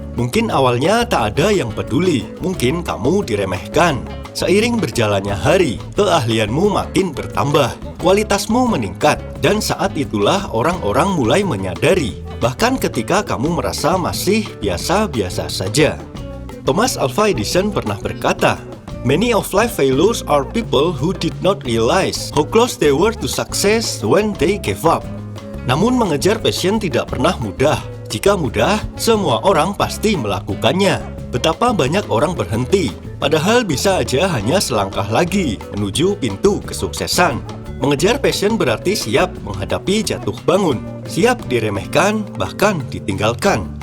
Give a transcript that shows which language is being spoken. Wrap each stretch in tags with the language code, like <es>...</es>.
<id>Mungkin awalnya tak ada yang peduli, mungkin kamu diremehkan. Seiring berjalannya hari, keahlianmu makin bertambah, kualitasmu meningkat, dan saat itulah orang-orang mulai menyadari, bahkan ketika kamu merasa masih biasa-biasa saja.</id> <en>Thomas Alva Edison</en> <id>pernah berkata,</id> <en>"Many of life failures are people who did not realize how close they were to success when they gave up."</en> <id>Namun mengejar passion tidak pernah mudah. Jika mudah, semua orang pasti melakukannya. Betapa banyak orang berhenti, padahal bisa aja hanya selangkah lagi menuju pintu kesuksesan. Mengejar passion berarti siap menghadapi jatuh bangun, siap diremehkan, bahkan ditinggalkan.</id>